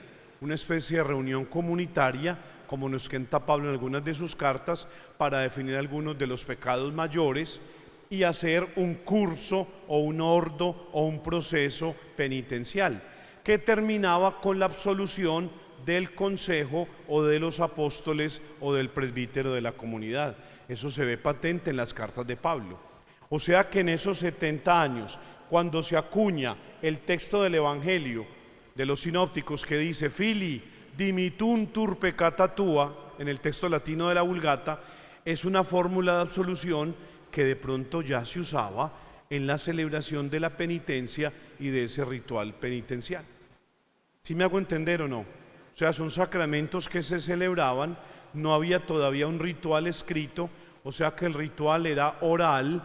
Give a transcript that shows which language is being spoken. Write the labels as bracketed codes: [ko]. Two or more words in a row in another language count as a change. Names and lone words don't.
[es] Una especie de reunión comunitaria, como nos cuenta Pablo en algunas de sus cartas, para definir algunos de los pecados mayores y hacer un curso o un ordo o un proceso penitencial que terminaba con la absolución del consejo o de los apóstoles o del presbítero de la comunidad. Eso se ve patente en las cartas de Pablo. O sea que en esos 70 años, cuando se acuña el texto del Evangelio de los sinópticos que dice: [la] Fili dimituntur peccata tua, [es] en el texto latino de la Vulgata, es una fórmula de absolución que de pronto ya se usaba en la celebración de la penitencia y de ese ritual penitencial. ¿Sí me hago entender o no? O sea, son sacramentos que se celebraban, no había todavía un ritual escrito, o sea que el ritual era oral.